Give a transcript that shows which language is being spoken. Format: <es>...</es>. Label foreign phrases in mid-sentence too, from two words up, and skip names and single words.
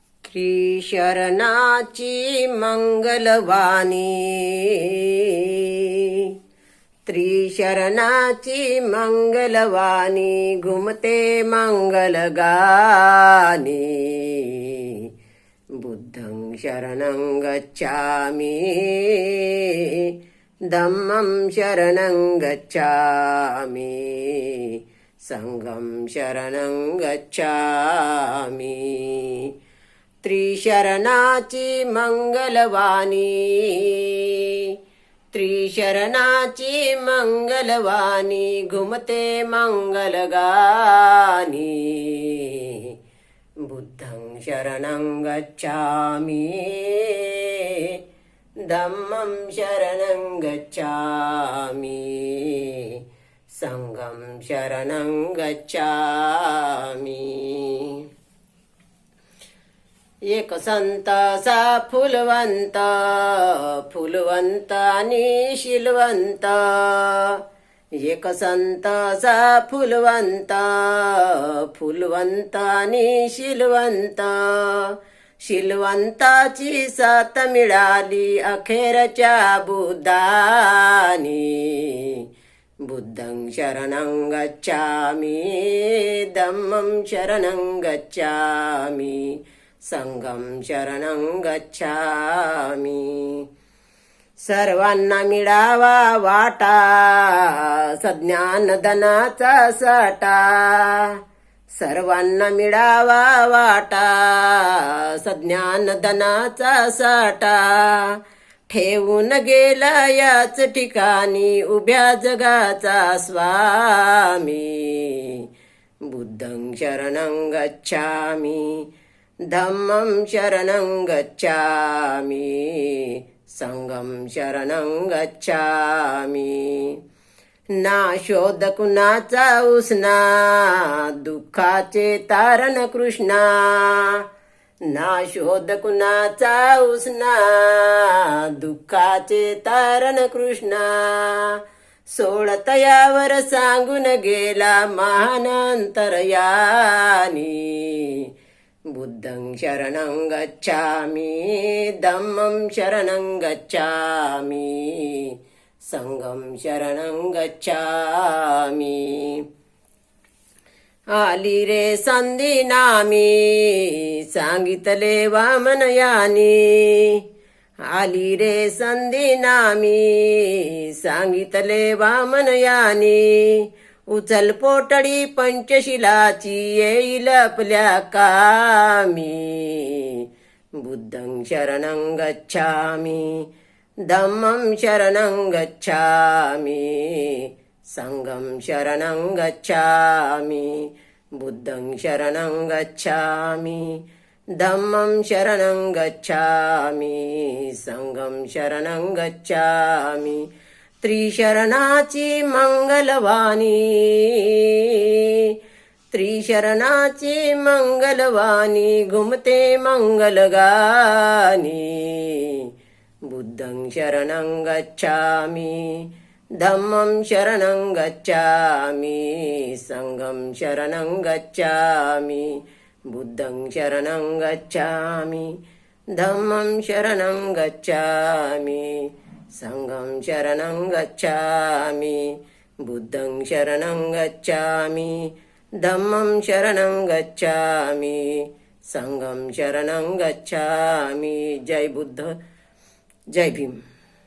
<mr>श्री शरणाची मंगलवाणी, त्रिशरणाची मंगलवाणी, घुमते मंगल गाणी।</mr> <pi>बुद्धं शरणं गच्छामि, धम्मं शरणं गच्छामि, संघं शरणं गच्छामि।</pi> <mr>त्रिशरणाची मंगलवाणी, त्रिशरणाची मंगलवाणी, घुमते मंगल गाणी।</mr> <pi>बुद्धं शरणं गच्छामि, धम्मं शरणं गच्छामि, संघं शरणं गच्छामि।</pi> <mr>एक संत असा फुलवंत, फुलवंत आणि शीलवंत। एक संत असा फुलवंत, फुलवंत आणि शीलवंत। शीलवंताची साथ मिळाली अखेरच्या बुद्धानी।</mr> <pi>बुद्धं शरणं गच्छामि, धम्मं शरणं गच्छामि, संघं शरणं गच्छामि।</pi> <mr>सर्वांना मिळावा वाटा सज्ञानधनाचा साठा। सर्वांना मिळावा वाटा सज्ञानधनाचा साठा। ठेवून गेला याच ठिकाणी उभ्या जगाचा स्वामी।</mr> <pi>बुद्धं शरणं गच्छामि, धम्मं शरणं गच्छामि, संघं शरणं गच्छामि।</pi> <mr>ना शोध कुणाचा उसना, दुःखाचे तारण कृष्णा। ना शोध कुणाचा उसना, दुःखाचे तारण कृष्णा। सोळतयावर सांगून गेला महान अंतर्यानी।</mr> <pi>बुद्धं शरणं गच्छामि, धम्मं शरणं गच्छामि, संघं शरणं गच्छामि।</pi> <mr>आली रे संधी नामी, सांगितले वामनयानी। आली रे संधी नामी, सांगितले वामनयानी। उचल पोटडी पंचशिलाची, येईल आपल्या कामी।</mr> <pi>बुद्धं शरणं गच्छामि, धम्मं शरणं गच्छामि, संघं शरणं गच्छामि। बुद्धं शरणं गच्छामि, धम्मं शरणं गच्छामि, संघं शरणं गच्छामि।</pi> <mr>त्रिशरणाची मंगलवाणी, त्रिशरणाची मंगलवाणी, घुमते मंगल गाणी।</mr> <pi>बुद्धं शरणं गच्छामि, धम्मं शरणं गच्छामि, संघं शरणं गच्छामि। बुद्धं शरणं गच्छामि, धम्मं शरणं गच्छामि, संघं शरणं गच्छामि। बुद्धं शरणं गच्छामि, धम्मं शरणं गच्छामि, संघं शरणं गच्छामि।</pi> <mr>जय बुद्ध, जय भीम।</mr>